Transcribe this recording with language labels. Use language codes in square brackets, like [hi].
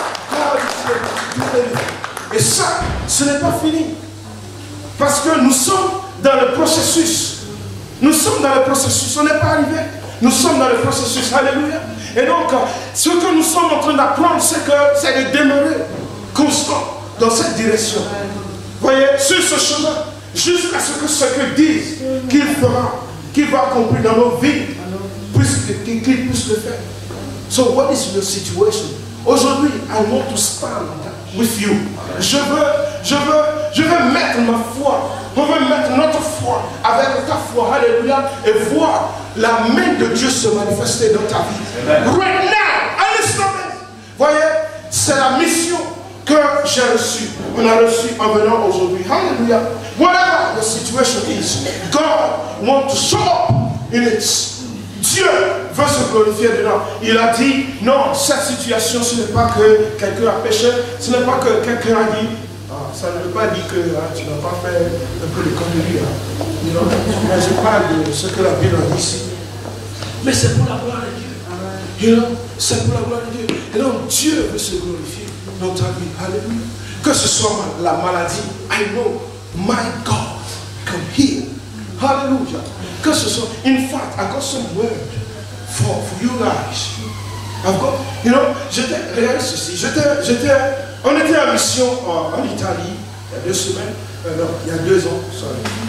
[en] God is able to do anything. [fr] Et ça, ce n'est pas fini. Parce que nous sommes dans le processus. Nous sommes dans le processus. On n'est pas arrivé. Nous sommes dans le processus. Alléluia. Et donc, ce que nous sommes en train d'apprendre, c'est de demeurer constant dans cette direction. Vous voyez, sur ce chemin, jusqu'à ce que disent qu'il fera, qu'il va accomplir dans nos vies, qu'il puisse le faire. [en] So, what is your situation? [fr] Aujourd'hui, [en] I want to stand with you. [fr] Je veux mettre ma foi. On veut mettre notre foi avec ta foi. Alléluia. Et voir la main de Dieu se manifester dans ta vie. [en] Right now. Understand? [fr] Voyez, c'est la mission que j'ai reçue. On a reçu en venant aujourd'hui. Alléluia. [en] Whatever the situation is, God wants to show up in it. [fr] Dieu veut se glorifier dedans. Il a dit, non, cette situation, ce n'est pas que quelqu'un a péché, ce n'est pas que quelqu'un a dit, ça ne veut pas dire que tu n'as pas fait un peu de conneries. Mais je parle de ce que la Bible a dit ici. Mais c'est pour la gloire de Dieu. C'est pour la gloire de Dieu. Et donc Dieu veut se glorifier dans ta vie. Alléluia. Que ce soit la maladie, [en] I know my God can heal. Hallelujah. [fr] Que ce soit, [en] in fact, I got some word for you guys. I've got, [fr] regardez ceci. On était en mission en Italie il y a 2 semaines, non, il y a 2 ans, sorry.